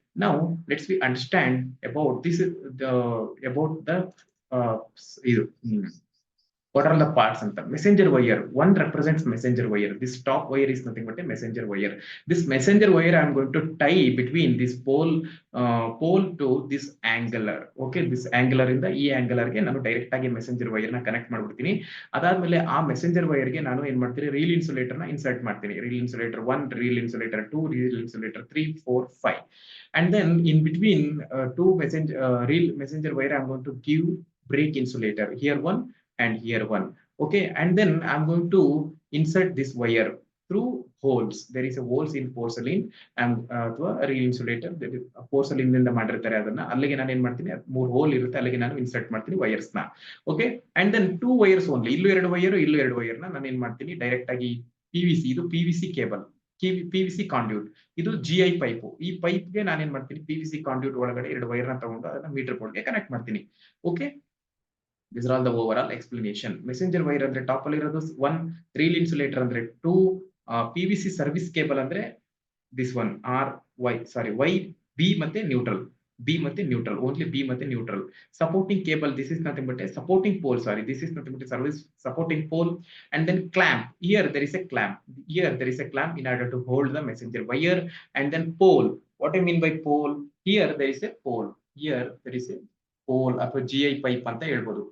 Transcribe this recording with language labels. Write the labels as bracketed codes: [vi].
[en] Now let's we understand about this is the about the ಇದು what are the parts anta messenger wire. One represents messenger wire. This top wire is nothing but a messenger wire. This messenger wire I am going to tie between this pole to this angular. [kn] Okay, this angular ಇಂದ ಈ angular ಗೆ ನಾನು direct ಆಗಿ messenger wire ನ connect ಮಾಡ್ಬಿಡ್ತೀನಿ. ಅದಾದ್ಮೇಲೆ ಆ messenger wire ಗೆ ನಾನು ಏನ್ ಮಾಡ್ತೀನಿ, ರೀಲ್ ಇನ್ಸುಲೇಟರ್ ನ ಇನ್ಸರ್ಟ್ ಮಾಡ್ತೀನಿ. Reel insulator 1, reel insulator 2, reel insulator 3, 4, 5. [en] And then in between two real messenger wire I'm going to give break insulator, here one and here one. Okay, and then I'm going to insert this wire through holes. There is a holes in porcelain and [kn] ಅಥವಾ reel insulator porcelain ಇಂದ ಮಾಡಿರ್ತಾರೆ. ಅದನ್ನ ಅಲ್ಲಿಗೆ ನಾನು ಏನ್ ಮಾಡ್ತೀನಿ, 3 hole ಇರುತ್ತೆ, ಅಲ್ಲಿಗೆ ನಾನು ಇನ್ಸರ್ಟ್ ಮಾಡ್ತೀನಿ ವೈರ್ಸ್ ನ. Okay, and then 2 wires only, ಇಲ್ಲೂ 2 ವೈರ್, ಇಲ್ಲೂ 2 ವೈರ್ ನ ನಾನು ಏನ್ ಮಾಡ್ತೀನಿ, ಡೈರೆಕ್ಟ್ ಆಗಿ PVC, ಇದು PVC ಕೇಬಲ್, PVC ಕಾಂಡ್ಯೂಟ್, ಇದು GI ಪೈಪ್. ಈ ಪೈಪ್ ಗೆ ನಾನು ಏನ್ ಮಾಡ್ತೀನಿ, PVC ಕಾಂಡ್ಯೂಟ್ ಒಳಗಡೆ 2 ವೈರ್ ನ ತಗೊಂಡು ಅದನ್ನ ಮೀಟರ್ ಬೋರ್ಡ್ ಗೆ ಕನೆಕ್ಟ್ ಮಾಡ್ತೀನಿ. [en] Okay, these are all the overall explanation. [kn] Messenger wire ಅಂದ್ರೆ ಟಾಪ್ ಅಲ್ಲಿ ಇರೋದು 1, ರೀಲ್ ಇನ್ಸುಲೇಟರ್ ಅಂದ್ರೆ 2, PVC ಸರ್ವಿಸ್ ಕೇಬಲ್ ಅಂದ್ರೆ this one Y B ಮತ್ತೆ ನ್ಯೂಟ್ರಲ್, B ಮತ್ತೆ ನ್ಯೂಟ್ರಲ್, ಓನ್ಲಿ B ಮತ್ತೆ neutral. [en] Supporting cable, this is nothing but a supporting pole, this is nothing but a service supporting pole. And then clamp, here there is a clamp, in order to hold the messenger wire. And then pole, what I mean by pole, here there is a pole, here there is a pole [kn] ಅಥವಾ GI pipe ಅಂತ ಹೇಳ್ಬೋದು.